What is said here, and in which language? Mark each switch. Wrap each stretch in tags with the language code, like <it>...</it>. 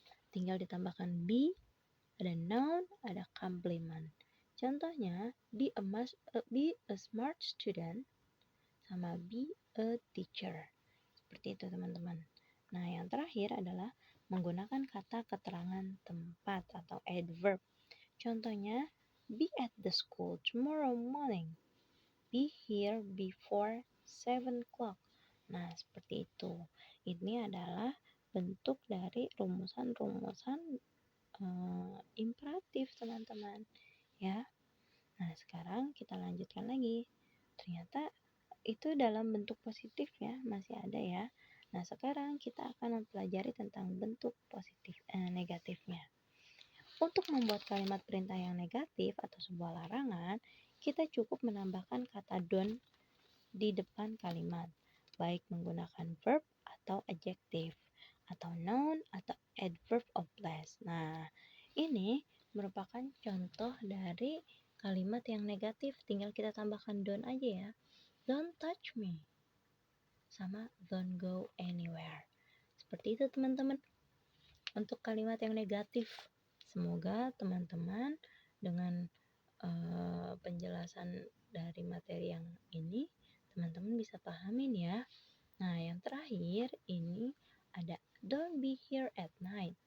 <id>Tinggal ditambahkan be, ada noun, ada complement.</id> <en>Contohnya, be a smart student sama be a teacher.</en> <id>Seperti itu teman-teman. Nah, yang terakhir adalah menggunakan kata keterangan tempat atau adverb.</id> <en>Contohnya, be at the school tomorrow morning. Be here before 7 o'clock.</en> <id>Nah, seperti itu. Ini adalah bentuk dari rumusan-rumusan imperatif teman-teman ya. Nah, sekarang kita lanjutkan lagi. Ternyata itu dalam bentuk positif ya, masih ada ya. Nah, sekarang kita akan mempelajari tentang bentuk positif negatifnya. Untuk membuat kalimat perintah yang negatif atau sebuah larangan, kita cukup menambahkan kata don't di depan kalimat, baik menggunakan verb atau adjective, atau noun atau adverb of place. Nah, ini merupakan contoh dari kalimat yang negatif, tinggal kita tambahkan don't aja ya.</id> <en>Don't touch me, sama don't go anywhere.</en> <id>Seperti itu teman-teman untuk kalimat yang negatif. Semoga teman-teman dengan penjelasan dari materi yang ini teman-teman bisa pahamin ya. Nah, yang terakhir ini ada</id> <en>don't be here at night.</en>